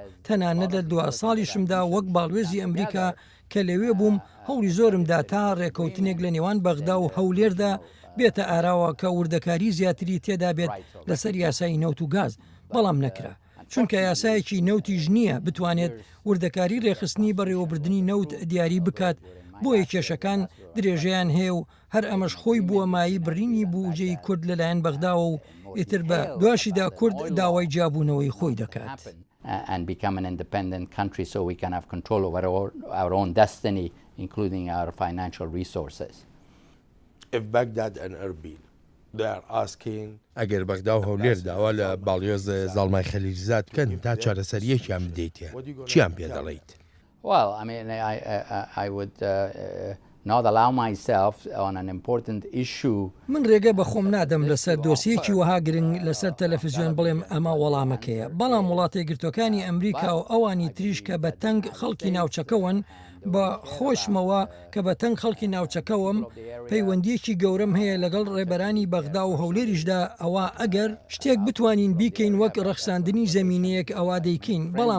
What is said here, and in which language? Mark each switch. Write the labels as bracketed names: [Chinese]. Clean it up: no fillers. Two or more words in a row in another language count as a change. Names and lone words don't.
[Central Kurdish] تەنانەت لە 2 ساڵیشمدا وەک باڵوێزی ئەمریکا کە لەوێ بووم هەوڵی زۆرمدا تا ڕێکەوتنێک لە نێوان بەغدا و هەولێردا بێتە ئاراوە کە وردەکاری زیاتری تێدا بێت لەسەر یاسای نەوت و گاز بەڵام نەکرا چونکە یاسایەکی نەوتیش نییە بتوانێت وردەکاری ڕێخستنی بەڕێوەبردننی نەوت دیاری بکات بۆیە کێشەکان درێژەیان هەیە و هەر ئەمەش خۆی بووە مایی بڕینی بووجەی کورد لەلایەن بەغداوە و ئیتر بە دواشیدا کورد داوای جابوونەوەی خۆی دەکات. [English] And become an independent country so we can have control over our own destiny, including our financial resources. if Baghdad and Erbil they are asking [Central Kurdish] ئەگەر بەغدا و هەولێر داوا لە باڵیۆز زاڵمای خەلیلزاد بکەن تا چارەسەریەکیان بدەیتێ چیان پێ دەڵێیت؟ [English] Well, I mean, I would not allow myself on an important issue. [Central Kurdish] من ڕێگە بە خۆم نادەم لەسەر دۆسیەکی وەها گرنگ لەسەر تەلەڤیزیۆن بڵێم ئەمە وەڵامەکەیە بەڵام وڵاتە یەکگرتوەکانی ئەمریکا و ئەوانی تریش کە بە تەنگ خەڵکی ناوچەکەون بە خۆشمەوە کە بە تەنگ خەڵکی ناوچەکەوم پەیوەندیەکی گەورەم هەیە لەگەڵ ڕێبەرانی بەغدا و هەولێریشدا ئەوە ئەگەر شتێک بتوانین بیکەین وەک ڕەخساندنی زەمینەیەک ئەوا دەیکەین بەڵام